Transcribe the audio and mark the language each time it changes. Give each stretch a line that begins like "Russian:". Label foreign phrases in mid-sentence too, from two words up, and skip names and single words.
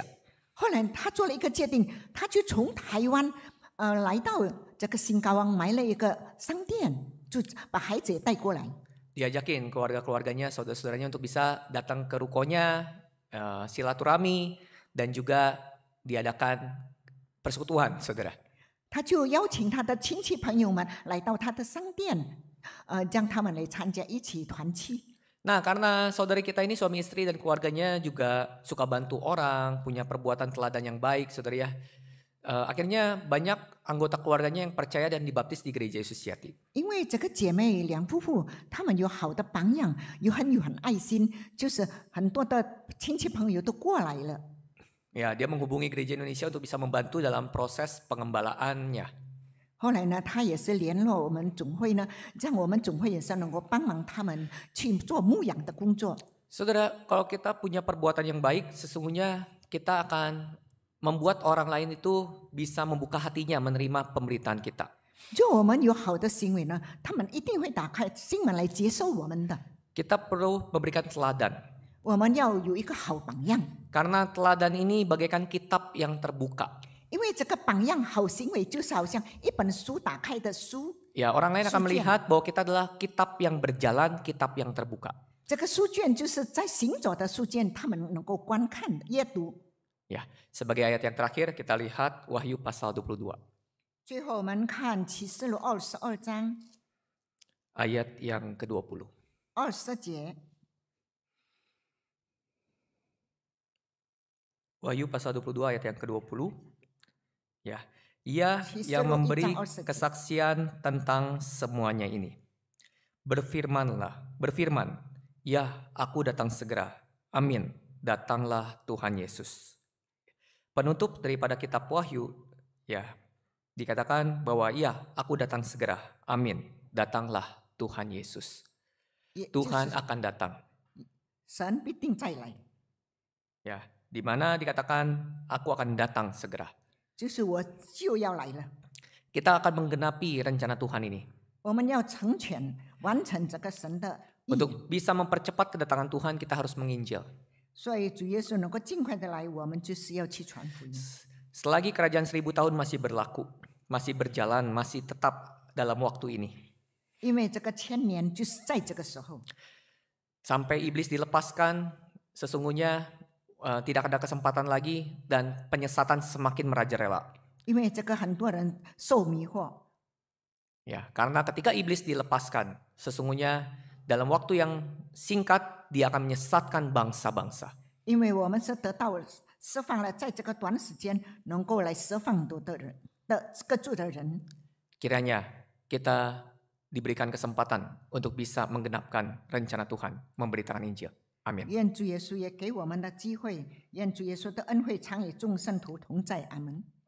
Chinese: 后来他做了一个决定，他就从台湾来到这个新高湾买了一个商店，就把孩子也带过来。
Indonesian: Diajakin keluarga-keluarganya, saudara-saudaranya untuk bisa datang ke rukonya, silaturahmi dan juga diadakan persekutuan, saudara.
Chinese: 他就邀请他的亲戚朋友们来到他的商店，让他们来参加一起团契。
Indonesian: Nah, karena saudari kita ini suami istri dan keluarganya juga suka bantu orang, punya perbuatan teladan yang baik, saudari ya. Akhirnya banyak anggota keluarganya yang percaya dan dibaptis di gereja Yesus Sejati.
Chinese: 因为这个姐妹两夫妇，他们有好的榜样，有很爱心，就是很多的亲戚朋友都过来了。
Indonesian: Ya, dia menghubungi gereja Indonesia untuk bisa membantu dalam proses pengembalaannya.
Chinese: 后来呢，他也是联络我们总会呢，让我们总会也是能够帮忙他们去做牧养的工作。
Indonesian: Saudara, kalau kita punya perbuatan yang baik, sesungguhnya kita akan membuat orang lain itu bisa membuka hatinya menerima pemberitaan kita.
Chinese: 就我们有好的行为呢，他们一定会打开心门来接受我们的。
Indonesian: Kita perlu memberikan teladan.
Chinese: 我们要有一个好榜样，
Indonesian: Karena teladan ini bagaikan kitab yang terbuka.
Chinese: 因为这个榜样好行为就是好像一本书打开的书。
Indonesian: Ya, orang lain akan Sucian. melihat bahwa kita adalah kitab yang berjalan, kitab yang terbuka.
Chinese: 这个书卷就是在行走的书卷，他们能够观看阅读。
Indonesian: Ya, sebagai ayat yang terakhir kita lihat Wahyu pasal 22.
Chinese: 最后我们看启示录22章
Indonesian: Ayat yang ke-20.
Chinese: 20节，
Indonesian: Wahyu pasal 22 ayat yang ke-20. Ya, Ia yang Sisero memberi icang orsegi. kesaksian tentang semuanya ini. Berfirman, ya aku datang segera. Amin, datanglah Tuhan Yesus. Penutup daripada kitab Wahyu, ya, dikatakan bahwa ya aku datang segera. Amin, datanglah Tuhan Yesus.
Chinese: 也就
Indonesian: Tuhan
Chinese: 是
Indonesian: akan datang.
Chinese: 神必定再来，
Indonesian: Ya, di mana dikatakan aku akan datang segera.
Chinese: 就是我就要来了。
Indonesian: Kita akan menggenapi rencana Tuhan ini.
Chinese: 我们要成全完成这个神的意，
Indonesian: Untuk bisa mempercepat kedatangan Tuhan, kita harus menginjil.
Chinese: 所以主耶稣能够尽快的来，我们就是要去传福音。
Indonesian: Selagi kerajaan 1000 tahun masih berlaku, masih berjalan, masih tetap dalam waktu ini.
Chinese: 因为这个千年就是在这个时候，
Indonesian: Sampai iblis dilepaskan, sesungguhnya tidak ada kesempatan lagi dan penyesatan semakin merajalela.
Chinese: 因为这个很多人受迷惑，
Indonesian: Ya, karena ketika iblis dilepaskan, sesungguhnya dalam waktu yang singkat dia akan menyesatkan bangsa-bangsa.
Chinese: 因为我们是得到释放了，在这个短时间能够来释放多的人的各族的人。
Indonesian: Kiranya kita diberikan kesempatan untuk bisa menggenapkan rencana Tuhan, memberitakan Injil. Amin.
Chinese: 愿主耶稣也给我们的机会，愿主耶稣的恩惠常与众圣徒同在。阿门。